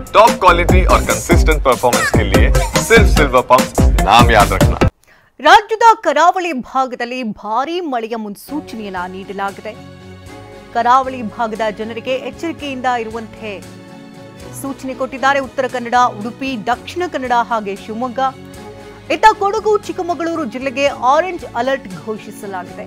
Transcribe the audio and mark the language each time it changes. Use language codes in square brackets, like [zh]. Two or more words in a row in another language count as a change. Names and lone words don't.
[en] top quality [hi] और [en] consistent performance [hi] के लिए सिर्फ सिल्वर पंप नाम याद रखना। [kn] ರಾಜ್ಯದ ಕರಾವಳಿ ಭಾಗದಲ್ಲಿ ಭಾರೀ ಮಳೆಯ ಮುನ್ಸೂಚನೆಯನ್ನ ನೀಡಲಾಗಿದೆ. ಕರಾವಳಿ ಭಾಗದ ಜನರಿಗೆ ಎಚ್ಚರಿಕೆಯಿಂದ ಇರುವಂತೆ ಸೂಚನೆ ಕೊಟ್ಟಿದ್ದಾರೆ. ಉತ್ತರ ಕನ್ನಡ, ಉಡುಪಿ, ದಕ್ಷಿಣ ಕನ್ನಡ ಹಾಗೆ ಶಿವಮೊಗ್ಗ. ಇತ್ತ ಕೊಡಗು, ಚಿಕ್ಕಮಗಳೂರು ಜಿಲ್ಲೆಗೆ [en] orange alert [kn] ಘೋಷಿಸಲಾಗಿದೆ.